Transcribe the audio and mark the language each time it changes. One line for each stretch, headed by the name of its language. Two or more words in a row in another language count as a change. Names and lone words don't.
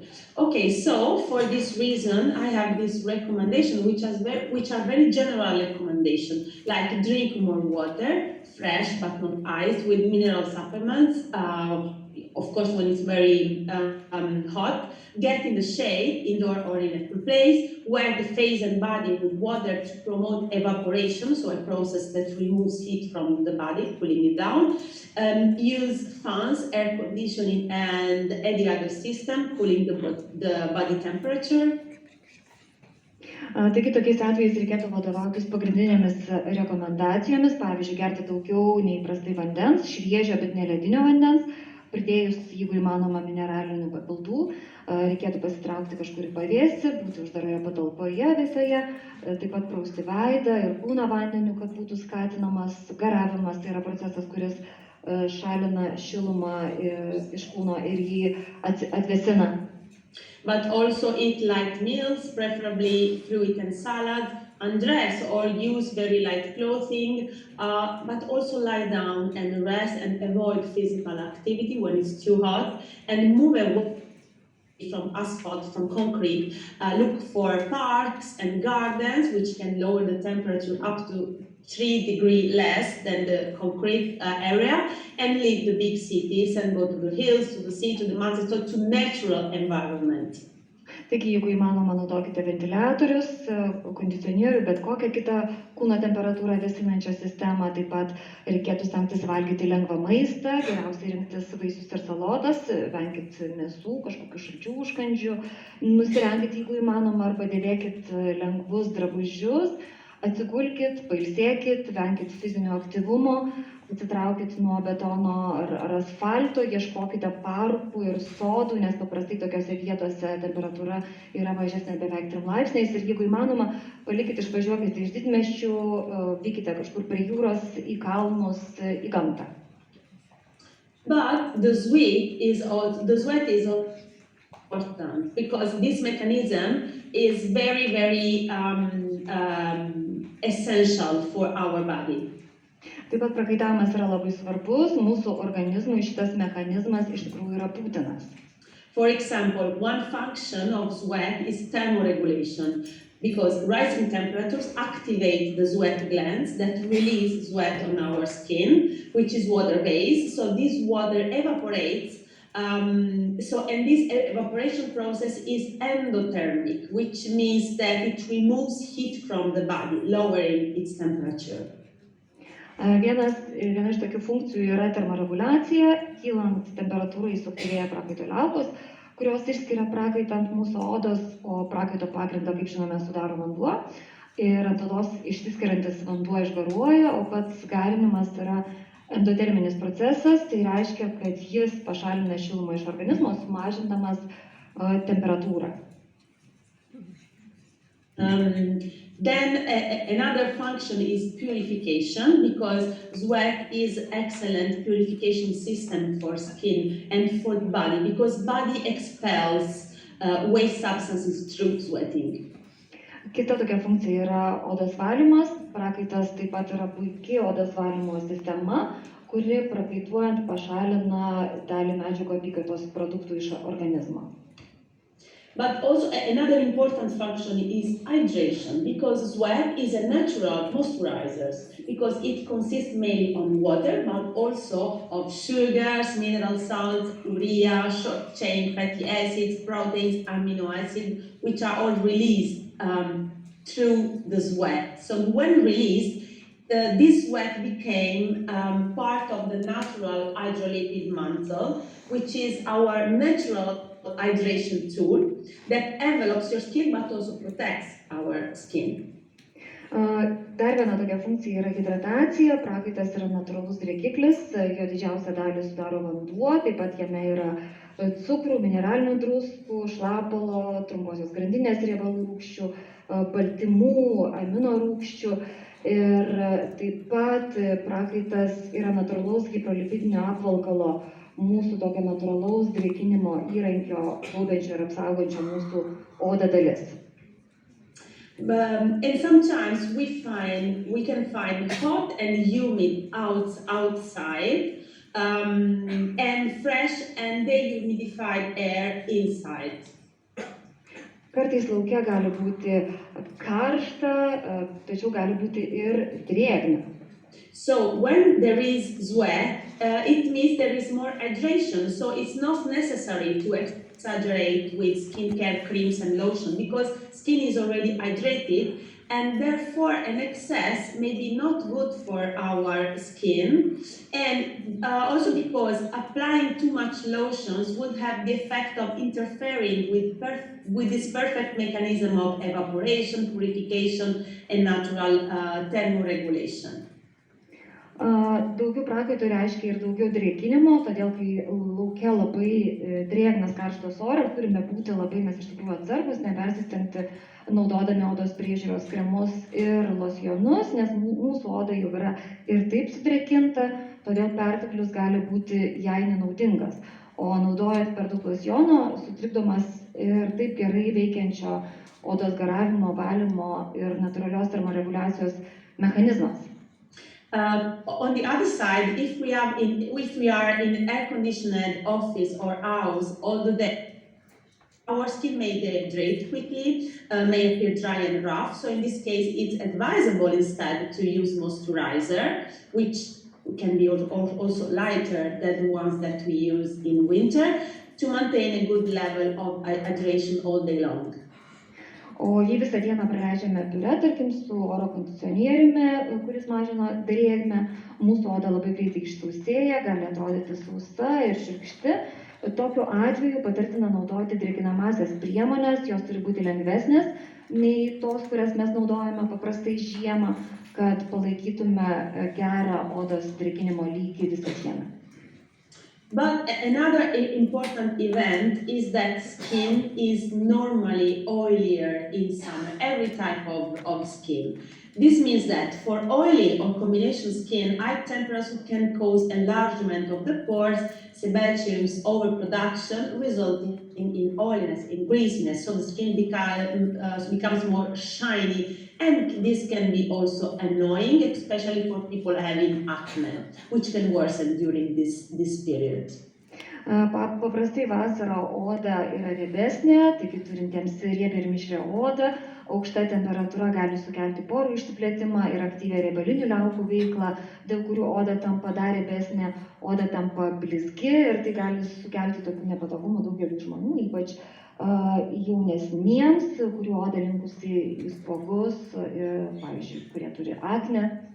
English: Okay, so for this reason, I have this recommendation, which are very general recommendations, like drink more water, fresh but not iced, with mineral supplements, of course when it's very hot, get in the shade, indoor or in a cool place, wear the face and body with water to promote evaporation, so a process that removes heat from the body, cooling it down. Use fans, air conditioning, and any other system, cooling the body temperature.
Lithuanian: Taigi tokiais atvejais reikėtų vadovautis pagrindinėmis rekomendacijomis, pavyzdžiui, gerti daugiau neįprastai vandens, šviežio, bet ne ledinio vandens, pridėjus, jeigu įmanoma, mineralinių papildų, reikėtų pasitraukti kažkur į pavėsį, būti uždaroje patalpoje visoje, taip pat prausti veidą ir kūną vandeniu, kad būtų skatinamas garavimas, tai yra procesas, kuris šalina šilumą iš kūno ir jį atvėsina.
English: But also eat light meals, preferably fruit and salad, undress or use very light clothing, but also lie down and rest and avoid physical activity when it's too hot, and move away from asphalt, from concrete. Look for parks and gardens, which can lower the temperature up to 3 degrees less than the concrete area, and leave the big cities and go to the hills, to the sea, to the mountains, so to natural environment.
Lithuanian: Taigi, jeigu įmanoma, naudokite ventiliatorius, kondicionierių, bet kokią kitą kūno temperatūrą vėsinančią sistemą. Taip pat reikėtų stengtis valgyti lengvą maistą, geriausiai rinktis vaisius ir salotas, venkit mėsų, kažkokių šalčių užkandžių, nusirenkit, jeigu įmanoma, arba dėvėkit lengvus drabužius, atsigulkit, pailsėkit, venkit fizinio aktyvumo, atsitraukit nuo betono ar asfalto, ieškokite parkų ir sodų, nes paprastai tokiose vietose temperatūra yra mažesnė beveik 3 laipsniais ir jeigu įmanoma, palikit, išvažiuokite iš didmiesčių, vykite kažkur prie jūros, į kalnus, į gamtą.
English: But the sweat is also important because this mechanism is very, very essential for our body.
Lithuanian: Taip pat prakaitavimas yra labai svarbus, mūsų organizmui šitas mechanizmas iš tikrųjų yra būtinas.
English: For example, one function of sweat is thermoregulation, because rising temperatures activate the sweat glands that release sweat on our skin, which is water-based. So this water evaporates. And this evaporation process is endothermic, which means that it removes heat from the body, lowering its temperature.
Lithuanian: Viena iš tokių funkcijų yra termoreguliacija, kylant temperatūrai suaktyvėja prakaito liaukos, kurios išskiria prakaitą ant mūsų odos, o prakaito pagrindą, kaip žinome, sudaro vanduo. Ir ant odos išsiskiriantis vanduo išgaruoja, o pats garinimas yra endoterminis procesas, tai reiškia, kad jis pašalina šilumą iš organizmo, sumažindamas temperatūrą.
English: Then another function is purification, because sweat is excellent purification system for skin and for the body, because body expels waste substances through sweating.
Lithuanian: Kita tokia funkcija yra odos valymas. Prakaitas taip pat yra puikiai odos valymo sistema, kuri prakaituojant pašalina dalį medžiagų apykaitos produktų iš organizmo.
English: But also another important function is hydration, because sweat is a natural moisturizer, because it consists mainly on water, but also of sugars, mineral salts, urea, short-chain fatty acids, proteins, amino acids, which are all released through the sweat. So when released, this sweat became part of the natural hydrolipid mantle, which is our natural hydration tool that envelops your skin but also protects our skin.
Lithuanian: Dar viena tokia funkcija yra hidratacija. Prakaitas yra natūralus drėkiklis, jo didžiausią dalį sudaro vanduo, taip pat jame yra cukrų, mineralinių druskų, šlapalo, trumposios grandinės riebalų rūgščių, baltymų, amino rūgščių. Ir taip pat prakaitas yra natūralaus hipolipidinio apvalkalo, mūsų tokio natūralaus drėkinimo įrankio, gaubiančio ir apsaugančio mūsų odą dalis.
English: And sometimes we can find hot and humid outside and fresh and dehumidified air inside.
Lithuanian: Kartais lauke gali būti karšta, tačiau gali būti ir drėgna.
English: So when there is sweat, it means there is more hydration. So it's not necessary to exaggerate with skincare creams and lotion, because skin is already hydrated, and therefore an excess may be not good for our skin. And also because applying too much lotions would have the effect of interfering with this perfect mechanism of evaporation, purification, and natural thermoregulation.
Lithuanian: Daugiau prakaito reiškia ir daugiau drėkinimo, todėl kai lauke labai drėgnas karštas oras, turime būti labai mes iš tikrųjų atsargus, nepersistengti naudodami odos priežiūros kremus ir locionus, nes mūsų oda jau yra ir taip sudrėkinta, todėl perteklius gali būti jai nenaudingas. O naudojant per daug lociono sutrikdomas ir taip gerai veikiančio odos garavimo, valymo ir natūralios termoreguliacijos mechanizmas.
English: On the other side, if we are in an air-conditioned office or house all the day, our skin may dehydrate quickly, may appear dry and rough. So in this case, it's advisable instead to use moisturizer, which can be also lighter than the ones that we use in winter, to maintain a good level of hydration all day long.
Lithuanian: O jei visą dieną praleidžiame biure, tarkim, su oro kondicionieriumi, kuris mažina drėgmę, mūsų oda labai greitai išsausėja, gali atrodyti sausa ir šiurkšti. Tokiu atveju patartina naudoti drėkinamąsias priemonės, jos turi būti lengvesnės nei tos, kurias mes naudojame paprastai žiemą, kad palaikytume gerą odos drėkinimo lygį visą dieną.
English: But another important event is that skin is normally oilier in summer, every type of skin. This means that for oily or combination skin, high temperature can cause enlargement of the pores, sebum overproduction, resulting in oiliness, in greasiness, so the skin becomes more shiny. And this can be also annoying, especially for people having acne, which can worsen during this period.
Lithuanian: Paprastai vasarą oda yra riebesnė, taigi turintiems riebią ir mišrią odą, aukšta temperatūra gali sukelti porų išsiplėtimą ir aktyvią riebalinių liaukų veiklą, dėl kurių oda tampa dar riebesnė, oda tampa blizgi ir tai gali sukelti tokių nepatogumų daugeliu žmonių, ypač jaunesniems, kurių oda linkusi į spuogus, pavyzdžiui, kurie turi akne.